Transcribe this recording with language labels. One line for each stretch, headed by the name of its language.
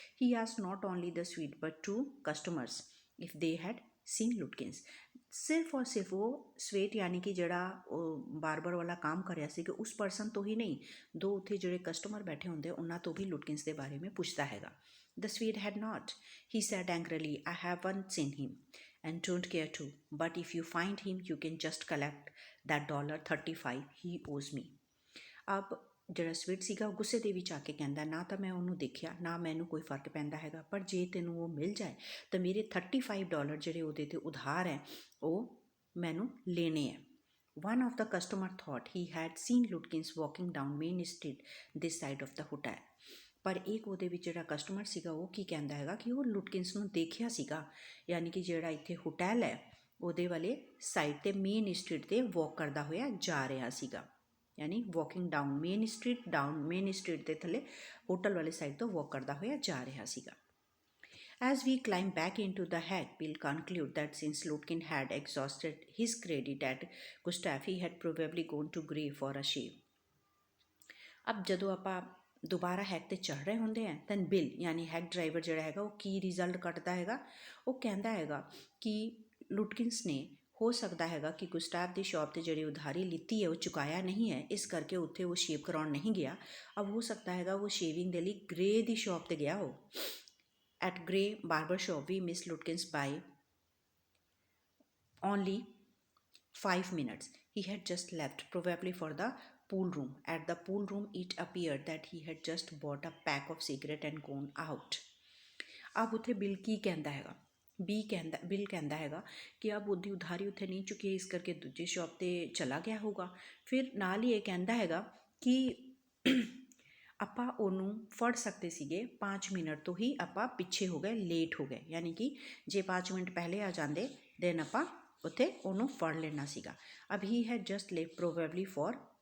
English: He asked not only the sweet but two customers if they had seen Lutkins.
Punjabi: ਸਿਰਫ ਔਰ ਸਿਰਫ ਉਹ sweat ਯਾਨੀ ਕਿ ਜਿਹੜਾ ਉਹ ਬਾਰਬਰ ਵਾਲਾ ਕੰਮ ਕਰ ਰਿਹਾ ਸੀ ਕਿ ਉਸ ਪਰਸਨ ਤੋਂ ਹੀ ਨਹੀਂ, ਦੋ ਉੱਥੇ ਜਿਹੜੇ ਕਸਟਮਰ ਬੈਠੇ ਹੁੰਦੇ ਉਹਨਾਂ ਤੋਂ ਵੀ ਲੁਟਕਿੰਸ ਦੇ ਬਾਰੇ ਵਿੱਚ ਪੁੱਛਦਾ ਹੈਗਾ।
English: The Swede had not. He said angrily, I haven't seen him and don't care to. But if you find him, you can just collect that $35 he owes me.
Punjabi: अब ਜਿਹੜਾ ਸਵੀਟ ਸੀਗਾ ਉਹ ਗੁੱਸੇ ਦੇ ਵਿੱਚ ਆ ਕੇ ਕਹਿੰਦਾ, ਨਾ ਤਾਂ ਮੈਂ ਉਹਨੂੰ ਦੇਖਿਆ, ਨਾ ਮੈਨੂੰ ਕੋਈ ਫਰਕ ਪੈਂਦਾ ਹੈਗਾ, ਪਰ ਜੇ ਤੈਨੂੰ ਉਹ ਮਿਲ ਜਾਏ ਤਾਂ ਮੇਰੇ $35 ਜਿਹੜੇ ਉਹਦੇ 'ਤੇ ਉਧਾਰ ਹੈ ਉਹ ਮੈਨੂੰ ਲੈਣੇ ਹੈ।
English: One of the customer thought he had seen Lutkins walking down Main Street this side of the hotel.
Punjabi: ਪਰ ਇੱਕ ਉਹਦੇ ਵਿੱਚ ਜਿਹੜਾ ਕਸਟਮਰ ਸੀਗਾ ਉਹ ਕੀ ਕਹਿੰਦਾ ਹੈਗਾ ਕਿ ਉਹ ਲੁਟਕਿੰਸ ਨੂੰ ਦੇਖਿਆ ਸੀਗਾ, ਯਾਨੀ ਕਿ ਜਿਹੜਾ ਇੱਥੇ ਹੋਟਲ ਹੈ ਉਹਦੇ ਵਾਲੇ ਸਾਈਡ 'ਤੇ ਮੇਨ ਸਟਰੀਟ 'ਤੇ ਵਾਕ ਕਰਦਾ ਹੋਇਆ ਜਾ ਰਿਹਾ ਸੀਗਾ, ਯਾਨੀ
English: walking down main street
Punjabi: ਦੇ ਥੱਲੇ ਹੋਟਲ ਵਾਲੇ ਸਾਈਡ ਤੋਂ ਵਾਕ ਕਰਦਾ ਹੋਇਆ ਜਾ ਰਿਹਾ ਸੀਗਾ।
English: As we climbed back into the hack, Bill concluded that since Lutkin had exhausted his credit at Gustav, he had probably gone to Grey for a shave.
Punjabi: अब ਜਦੋਂ ਆਪਾਂ ਦੁਬਾਰਾ ਹੈਕ 'ਤੇ ਚੜ੍ਹ ਰਹੇ ਹੁੰਦੇ हैं ਤਾਂ ਬਿਲ ਯਾਨੀ ਹੈਕ ਡਰਾਈਵਰ ਜਿਹੜਾ ਹੈਗਾ ਉਹ ਕੀ ਰਿਜ਼ਲਟ ਕੱਢਦਾ ਹੈਗਾ, ਉਹ ਕਹਿੰਦਾ ਹੈਗਾ ਕਿ ਲੁਟਕਿੰਸ ਨੇ ਹੋ ਸਕਦਾ ਹੈਗਾ ਕਿ ਗੁਸਟਾਵ ਦੀ ਸ਼ਾਪ 'ਤੇ ਜਿਹੜੀ ਉਧਾਰੀ ਲਿੱਤੀ ਹੈ ਉਹ ਚੁਕਾਇਆ ਨਹੀਂ ਹੈ, ਇਸ ਕਰਕੇ ਉੱਥੇ ਉਹ ਸ਼ੇਵ ਕਰਾਉਣ ਨਹੀਂ ਗਿਆ। ਅਬ ਹੋ ਸਕਦਾ ਹੈਗਾ ਉਹ ਸ਼ੇਵਿੰਗ ਦੇ ਲਈ ਗ੍ਰੇ ਦੀ ਸ਼ਾਪ 'ਤੇ ਗਿਆ ਹੋ।
English: At Grey barber shop, we missed Lutkins by only 5 minutes. He had just left, probably for the pool room. At the pool room, it appeared that he had just bought a pack of cigarettes and gone out.
Punjabi: अब ਉੱਥੇ bill ਕੀ ਕਹਿੰਦਾ ਹੈਗਾ, bill ਕਹਿੰਦਾ ਹੈਗਾ ਕਿ ਅਬ ਉਹਦੀ ਉਧਾਰੀ ਉੱਥੇ ਨਹੀਂ ਚੁੱਕੀ, ਇਸ ਕਰਕੇ ਦੂਜੀ ਸ਼ਾਪ 'ਤੇ ਚਲਾ ਗਿਆ ਹੋਊਗਾ। ਫਿਰ ਨਾਲ ਹੀ ਇਹ ਕਹਿੰਦਾ ਹੈਗਾ ਕਿ ਆਪਾਂ ਉਹਨੂੰ ਫੜ ਸਕਦੇ ਸੀਗੇ 5 ਮਿੰਟ ਤੋਂ ਹੀ ਆਪਾਂ ਪਿੱਛੇ ਹੋ ਗਏ, ਲੇਟ ਹੋ ਗਏ, ਯਾਨੀ ਕਿ ਜੇ 5 ਮਿੰਟ ਪਹਿਲੇ ਆ ਜਾਂਦੇ ਦੈਨ ਆਪਾਂ ਉੱਥੇ ਉਹਨੂੰ ਫੜ ਲੈਣਾ ਸੀਗਾ। ਅਬ
English: he had just left probably for